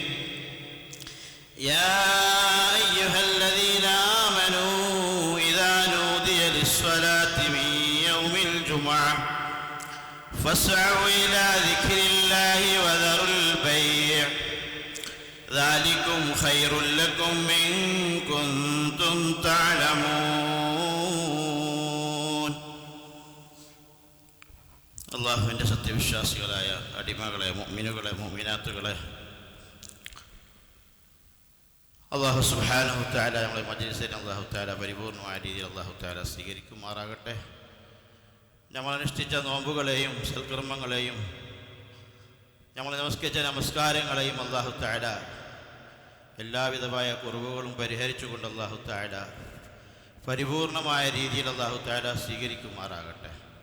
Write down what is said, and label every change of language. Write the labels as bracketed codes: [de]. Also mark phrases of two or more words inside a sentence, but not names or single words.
[ar] يا أيها الذين آمنوا إذا نودي للصلاة من يوم الجمعة فاسعوا إلى ذكر الله وذروا البيع ذلكم خير لكم إن كنتم تعلمون. [ml] അള്ളാഹുവിൻ്റെ സത്യവിശ്വാസികളായ അടിമകളെ, മുഅ്മിനുകളെ, മുഅ്മിനാത്തുകളെ, [ar] الله سبحانه وتعالى [ml] നമ്മളെ മജ്‌ലിസിനെ [ar] الله تعالى [ml] പരിപൂർണമായ രീതിയിൽ [ar] الله تعالى [ml] സ്വീകരിക്കുമാറാകട്ടെ. നമ്മൾ അനുഷ്ഠിച്ച നോമ്പുകളെയും സൽക്കർമ്മങ്ങളെയും നമ്മൾ നമസ്കരിച്ച നമസ്കാരങ്ങളെയും [ar] الله تعالى [ml] എല്ലാവിധമായ കുറവുകളും പരിഹരിച്ചുകൊണ്ട് [ar] الله تعالى [ml] പരിപൂർണമായ രീതിയിൽ [ar] الله تعالى [ml] സ്വീകരിക്കുമാറാകട്ടെ.